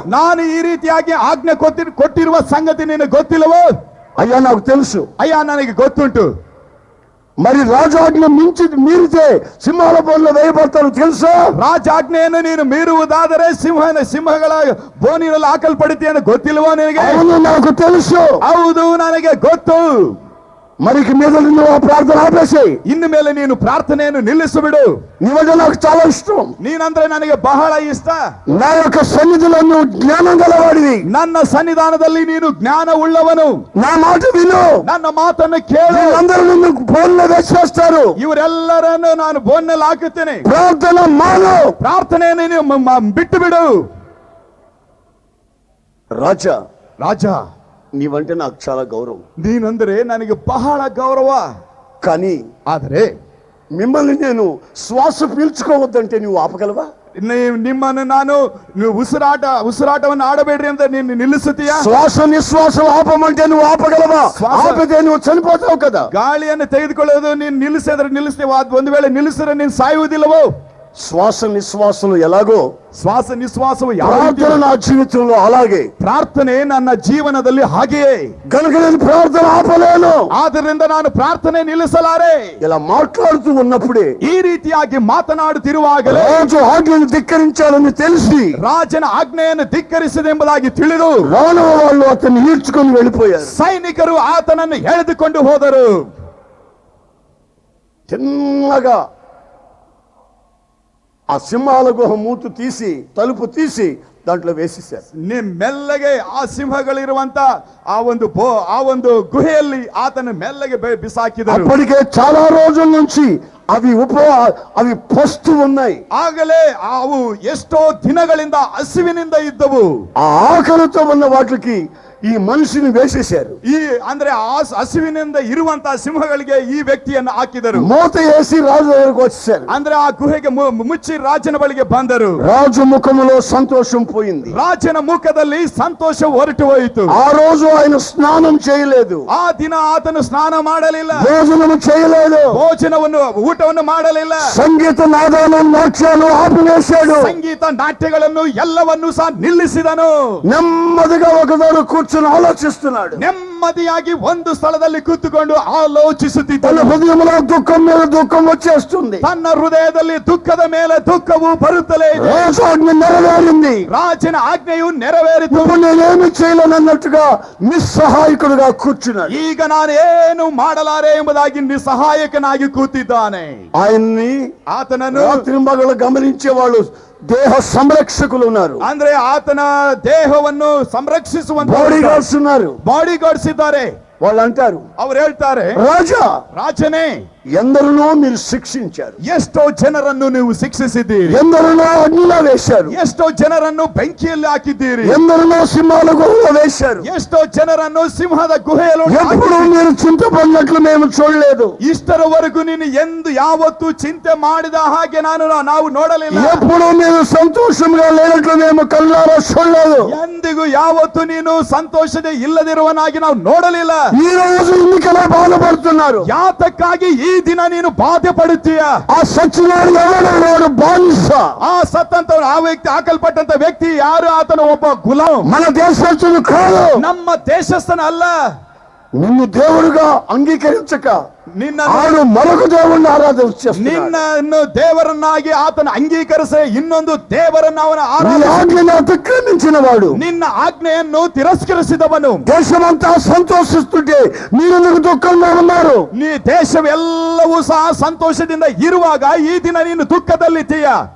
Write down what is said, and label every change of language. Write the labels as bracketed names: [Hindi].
[Kannada] ನಾನು ಈ ರೀತಿಯಾಗಿ ಆಜ್ಞೆ ಕೊಟ್ಟಿರುವ ಸಂಗತಿ ನಿನಗೆ ಗೊತ್ತಿಲ್ಲವೋ? [Telugu] అయ్యా నాకు తెలుసు. [Kannada] ಅಯ್ಯ ನನಗೆ ಗೊತ್ತುಂಟು. [Telugu] మరి రాజాజ్ఞ మీరితే సింహాల బోన్లో వేయబడతారు తెలుసా? [Kannada] ರಾಜಾಜ್ಞೆಯನ್ನು ನೀನು ಮೀರುವುದಾದರೆ ಸಿಂಹಗಳ ಬೋನಿನಲ್ಲಿ ಹಾಕಲ್ಪಡುತ್ತೀಯನ್ನು ಗೊತ್ತಿಲ್ವೋ ನಿನಗೆ? [Telugu] అవును నాకు తెలుసు. [Kannada] ಹೌದು ನನಗೆ ಗೊತ್ತು. [Telugu] మరి మీద నువ్వు ఆ ప్రార్థన ఆపేసేయి. [Kannada] ಇನ್ನು ಮೇಲೆ ನೀನು ಪ್ರಾರ್ಥನೆಯನ್ನು ನಿಲ್ಲಿಸಿಬಿಡು. [Telugu] నీవంటే నాకు చాలా ఇష్టం. [Kannada] ನೀನಂದ್ರೆ ನನಗೆ ಬಹಳ ಇಷ್ಟ. [Telugu] నా యొక్క సన్నిధిలో నువ్వు జ్ఞానం గలవాడివి. [Kannada] ನನ್ನ ಸನ್ನಿಧಾನದಲ್ಲಿ ನೀನು ಜ್ಞಾನ ಉಳ್ಳವನು. [Telugu] నా మాట విను. [Kannada] ನನ್ನ ಮಾತನ್ನು ಕೇಳು. [Telugu] అందరూ నిన్ను బోన్లో వేసేస్తారు. [Kannada] ಇವರೆಲ್ಲರನ್ನು ನಾನು ಬೋನ್ನಲ್ಲಿ ಹಾಕುತ್ತೇನೆ. [Telugu] ప్రార్థన మాను. [Kannada] ಪ್ರಾರ್ಥನೆಯನ್ನು ನೀನು ಬಿಟ್ಟು ಬಿಡು. ರಾಜ [Telugu] నీవంటే నాకు చాలా గౌరవం. [Kannada] ನೀನಂದ್ರೆ ನನಗೆ ಬಹಳ ಗೌರವ. [Telugu] కానీ [Kannada] ಆದರೆ [Telugu] మిమ్మల్ని నేను శ్వాస పీల్చుకోవద్దంటే నువ్వు ఆపగలవా? [Kannada] ನಿಮ್ಮನ್ನು ನಾನು ಉಸಿರಾಟವನ್ನು ಆಡಬೇಡ್ರಿ ಅಂತ ನೀನು ನಿಲ್ಲಿಸುತ್ತೀಯಾ? [Telugu] శ్వాస నిశ్వాసం ఆపమంటే నువ్వు ఆపగలవా? ఆపితే నువ్వు చనిపోతావు కదా. [Kannada] ಗಾಳಿಯನ್ನು ತೆಗೆದುಕೊಳ್ಳೋದು ನೀನು ನಿಲ್ಲಿಸ್ತೀವ. ಒಂದು ವೇಳೆ ನಿಲ್ಲಿಸಿದ್ರೆ ನೀನು ಸಾಯುವುದಿಲ್ಲವೋ? [Telugu] శ్వాస నిశ్వాసలు ఎలాగో [Kannada] ಶ್ವಾಸ ನಿಶ್ವಾಸವು [Telugu] ప్రార్థన నా జీవితంలో అలాగే. [Kannada] ಪ್ರಾರ್ಥನೆ ನನ್ನ ಜೀವನದಲ್ಲಿ ಹಾಗೆಯೇ. [Telugu] కనుక నేను ప్రార్థన ఆపలేను. [Kannada] ಆದ್ದರಿಂದ ನಾನು ಪ್ರಾರ್ಥನೆ ನಿಲ್ಲಿಸಲಾರೆ. [Telugu] ఇలా మాట్లాడుతూ ఉన్నప్పుడే, [Kannada] ಈ ರೀತಿಯಾಗಿ ಮಾತನಾಡುತ್ತಿರುವಾಗಲೇ [Telugu] రాజు ఆజ్ఞను ధిక్కరించాలని తెలిసి [Kannada] ರಾಜನ ಆಜ್ಞೆಯನ್ನು ಧಿಕ್ಕರಿಸಿದೆಂಬುದಾಗಿ ತಿಳಿದು [Telugu] రాణవ వాళ్ళు అతన్ని ఈడ్చుకొని వెళ్ళిపోయారు. [Kannada] ಸೈನಿಕರು ಆತನನ್ನು ಎಳೆದುಕೊಂಡು ಹೋದರು. [Telugu] చిన్నగా ఆ సింహాల గుహ మూతు తీసి తలుపు తీసి దాంట్లో వేసేసారు. [Kannada] ಮೆಲ್ಲಗೆ ಆ ಸಿಂಹಗಳಿರುವಂತ ಆ ಒಂದು ಗುಹೆಯಲ್ಲಿ ಆತನ ಮೆಲ್ಲಗೆ ಬಿಸಾಕಿದರು. [Telugu] అప్పటికే చాలా రోజుల నుంచి అవి పస్తు ఉన్నాయి. [Kannada] ಆಗಲೇ ಅವು ಎಷ್ಟೋ ದಿನಗಳಿಂದ ಹಸಿವಿನಿಂದ ಇದ್ದವು. [Telugu] ఆ ఆకలితో ఉన్న వాటికి ఈ మనిషిని వేసేశారు. [Kannada] ಅಂದ್ರೆ ಆ ಹಸಿವಿನಿಂದ ಇರುವಂತಹ ಸಿಂಹಗಳಿಗೆ ಈ ವ್ಯಕ್ತಿಯನ್ನು ಹಾಕಿದರು. [Telugu] మూత వేసి రాజు దగ్గరకు వచ్చేసారు. [Kannada] ಅಂದ್ರೆ ಆ ಗುಹೆಗೆ ಮುಚ್ಚಿ ರಾಜನ ಬಳಿಗೆ ಬಂದರು. [Telugu] రాజు ముఖములో సంతోషం పోయింది. [Kannada] ರಾಜನ ಮುಖದಲ್ಲಿ ಸಂತೋಷ ಹೊರಟು ಹೋಯಿತು. [Telugu] ఆ రోజు ఆయన స్నానం చేయలేదు. [Kannada] ಆ ದಿನ ಆತನು ಸ್ನಾನ ಮಾಡಲಿಲ್ಲ, [Telugu] భోజనం చేయలేదు, [Kannada] ಊಟವನ್ನು ಮಾಡಲಿಲ್ಲ. [Telugu] సంగీత నాదాలు నాట్యాలు ఆపివేశాడు. [Kannada] ಸಂಗೀತ ನಾಟ್ಯಗಳನ್ನು ಎಲ್ಲವನ್ನೂ ಸಹ ನಿಲ್ಲಿಸಿದನು. [Telugu] నెమ్మదిగా ఒకదారు కూర్చొని ఆలోచిస్తున్నాడు. [Kannada] ನೆಮ್ಮದಿಯಾಗಿ ಒಂದು ಸ್ಥಳದಲ್ಲಿ ಕೂತುಕೊಂಡು ಆಲೋಚಿಸುತ್ತಿದ್ದ. [Telugu] తన హృదయంలో దుఃఖం మీద దుఃఖం వచ్చేస్తుంది. [Kannada] ತನ್ನ ಹೃದಯದಲ್ಲಿ ದುಃಖದ ಮೇಲೆ ದುಃಖವು ಬರುತ್ತಲೇ ಇದೆ. [Telugu] రాజు ఆజ్ఞ నెరవేరింది. [Kannada] ರಾಜನ ಆಜ್ಞೆಯು ನೆರವೇರಿತು. [Telugu] ఇప్పుడు నేనేమి చేయలేనన్నట్టుగా నిస్సహాయకుడుగా కూర్చున్నాడు. [Kannada] ಈಗ ನಾನೇನು ಮಾಡಲಾರೆ ಎಂಬುದಾಗಿ ನಿಸ್ಸಹಾಯಕನಾಗಿ ಕೂತಿದ್ದಾನೆ. [Telugu] ఆయన్ని [Kannada] ಆತನನ್ನು [Telugu] రాత్రి మగలు గమనించే వాళ్ళు దేహ సంరక్షకులు ఉన్నారు. [Kannada] ಅಂದ್ರೆ ಆತನ ದೇಹವನ್ನು ಸಂರಕ್ಷಿಸುವಂತ [Telugu] బాడీ గార్డ్స్ ఉన్నారు. [Kannada] ಬಾಡಿ ಗಾರ್ಡ್ಸ್ ಇದ್ದಾರೆ. [Telugu] వాళ్ళు అంటారు, [Kannada] ಅವ್ರು ಹೇಳ್ತಾರೆ, ರಾಜನೇ, [Telugu] ఎందరినో మీరు శిక్షించారు, [Kannada] ಎಷ್ಟೋ ಜನರನ್ನು ನೀವು ಶಿಕ್ಷಿಸಿದ್ದೀರಿ, [Telugu] ఎందరినో అగ్నిలో వేశారు, [Kannada] ಎಷ್ಟೋ ಜನರನ್ನು ಬೆಂಕಿಯಲ್ಲಿ ಹಾಕಿದ್ದೀರಿ, [Telugu] ఎందరినో సింహాల గుహలో వేశారు, [Kannada] ಎಷ್ಟೋ ಜನರನ್ನು ಸಿಂಹದ ಗುಹೆಯಲ್ಲಿ [Telugu] ఎప్పుడు మీరు చింతపడినట్లు మేము చూడలేదు. [Kannada] ಇಷ್ಟರವರೆಗೂ ನೀನು ಎಂದು ಯಾವತ್ತು ಚಿಂತೆ ಮಾಡಿದ ಹಾಗೆ ನಾವು ನೋಡಲಿಲ್ಲ. [Telugu] ఎప్పుడు మీరు సంతోషంగా లేనట్లు మేము కళ్ళారా చూడలేదు. [Kannada] ಎಂದಿಗೂ ಯಾವತ್ತು ನೀನು ಸಂತೋಷದ ಇಲ್ಲದಿರುವನಾಗಿ ನಾವು ನೋಡಲಿಲ್ಲ. [Telugu] ఈ రోజు ఇందుకలా బాధపడుతున్నారు. [Kannada] ಯಾತಕ್ಕಾಗಿ ಈ ದಿನ ನೀನು ಬಾಧೆ ಪಡುತ್ತೀಯ? [Telugu] ఆ సచ్చినాడు ఎవడు బానిస. [Kannada] ಆ ಸತ್ತಂತ ಆ ವ್ಯಕ್ತಿ, ಹಾಕಲ್ಪಟ್ಟಂತ ವ್ಯಕ್ತಿ ಯಾರು? ಆತನ ಒಬ್ಬ ಗುಲಾಮ್. [Telugu] మన దేశస్తుడు కాదు, [Kannada] ನಮ್ಮ ದೇಶಸ್ಥನ ಅಲ್ಲ. [Telugu] నిన్ను దేవుడుగా అంగీకరించక ఆడు మరొక దేవుణ్ణి ఆరాధిస్తున్నాడు. [Kannada] ನಿನ್ನನ್ನು ದೇವರನ್ನಾಗಿ ಆತನ ಅಂಗೀಕರಿಸಿ ಇನ್ನೊಂದು ದೇವರನ್ನು ಅವನ [Telugu] ఆజ్ఞను అతిక్రమించిన వాడు, [Kannada] ನಿನ್ನ ಆಜ್ಞೆಯನ್ನು ತಿರಸ್ಕರಿಸಿದವನು. [Telugu] దేశమంతా సంతోషిస్తుంటే మీరెందుకు దుఃఖంగా ఉన్నారు? [Kannada] ನೀ ದೇಶವೆಲ್ಲವೂ ಸಹ ಸಂತೋಷದಿಂದ ಇರುವಾಗ ಈ ದಿನ ನೀನು ದುಃಖದಲ್ಲಿದ್ದೀಯ.